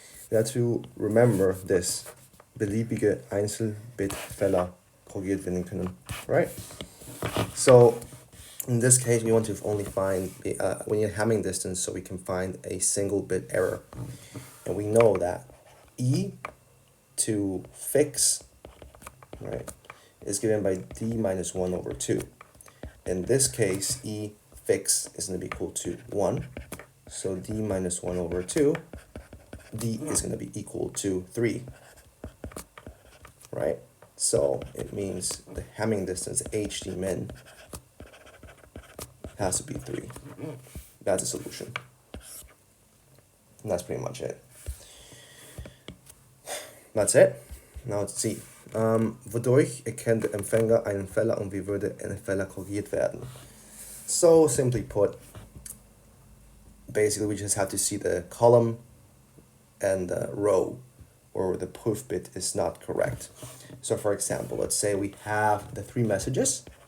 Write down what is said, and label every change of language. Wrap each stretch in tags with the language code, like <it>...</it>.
<en>We have to remember this:</en> <de>beliebige Einzelbitfehler korrigiert werden können,</de> <en>right? So in this case, we want to only find we need a Hamming distance so we can find a single bit error, and we know that e to fix, right, is given by d minus 1 over 2. In this case, e fix is going to be equal to 1, so d minus 1 over 2, d is going to be equal to 3, right? So it means the Hamming distance hd min has to be 3. That's a solution. And that's pretty much it. That's it. Now let's see.</en> <de>Wodurch erkennt der Empfänger einen Fehler und wie würde ein Fehler korrigiert werden?</de> <en>So simply put, basically we just have to see the column and the row where the proof bit is not correct. So for example, let's say we have the 3 messages.</en>